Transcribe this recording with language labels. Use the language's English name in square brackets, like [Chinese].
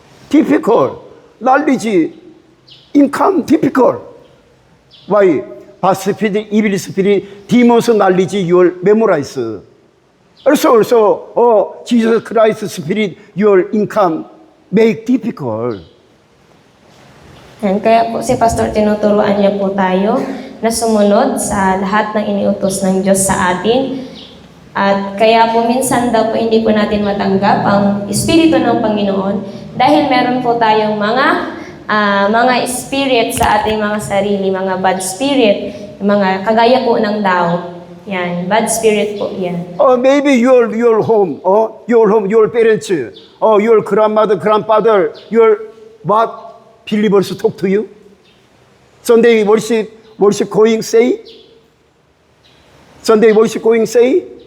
[English] Difficult, knowledge, income difficult. Why? Bad spirit, evil spirit, demons knowledge you will memorize. Also, Jesus Christ spirit, your income make difficult. [Filipino] Yan, kaya po si Pastor tinuturuan niya po tayo na sumunod sa lahat ng iniutos ng Diyos sa atin. At kaya po minsan daw po hindi po natin matanggap ang Espiritu ng Panginoon dahil meron po tayong mga spirit sa ating mga sarili, mga bad spirit, mga kagaya po ng doubt. Yan, bad spirit po yan. [English] Maybe your home, your parents, your grandmother, grandfather, your what believers talk to you? Sunday worship going say? Sunday worship going say?